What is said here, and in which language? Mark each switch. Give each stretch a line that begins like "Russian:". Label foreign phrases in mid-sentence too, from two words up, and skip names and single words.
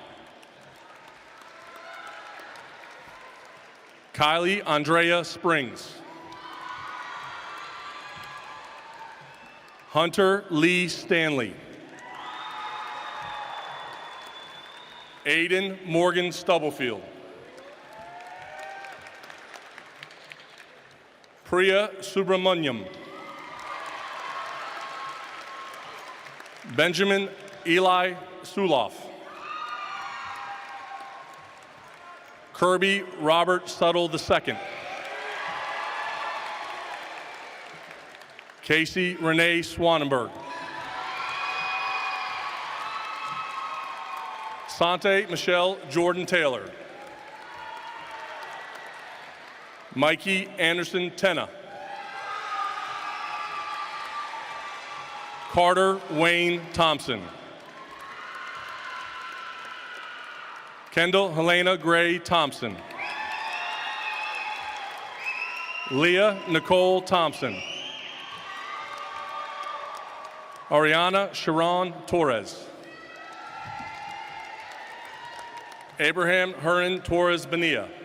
English: Kylie Andrea Springs. Hunter Lee Stanley. Aiden Morgan Stubblefield. Priya Subramanyam. Benjamin Eli Suloff. Kirby Robert Suttle II. Casey Renee Swanenberg. Sante Michelle Jordan Taylor. Mikey Anderson Tenna. Carter Wayne Thompson. Kendall Helena Gray Thompson. Leah Nicole Thompson. Ariana Sharon Torres. Abraham Hearn Torres Benia.